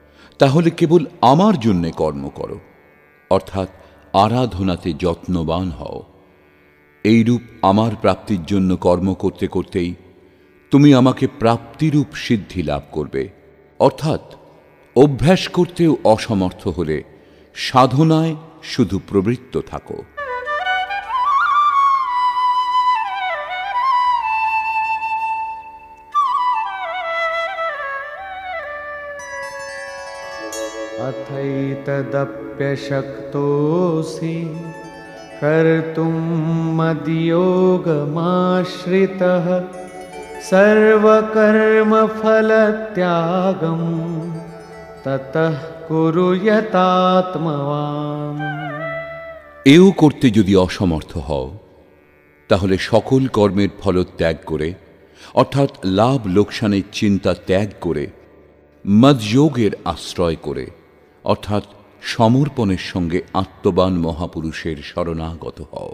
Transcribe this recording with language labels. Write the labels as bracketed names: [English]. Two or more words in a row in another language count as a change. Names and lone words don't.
[Bangla] তাহলে কেবল আমার জন্যে কর্ম করো, অর্থাৎ আরাধনাতে যত্নবান হও। এইরূপ আমার প্রাপ্তির জন্য কর্ম করতে করতেই তুমি আমাকে প্রাপ্তিরূপ সিদ্ধি লাভ করবে। অর্থাৎ অভ্যাস করতেও অসমর্থ হলে সাধনায় শুধু প্রবৃত্ত থাকো। [Sanskrit] अथैतदप्यशक्तोऽसि कर्तुं मद्योगमाश्रितः सर्वकर्मफलत्यागं ततः कुरु यतात्मवान्। [Bangla] এও করতে যদি অসমর্থ হও, তাহলে সকল কর্মের ফলত্যাগ করে, অর্থাৎ লাভ লোকসানের চিন্তা ত্যাগ করে, মদযোগের আশ্রয় করে, অর্থাৎ সমর্পণের সঙ্গে আত্মবান মহাপুরুষের শরণাগত হও।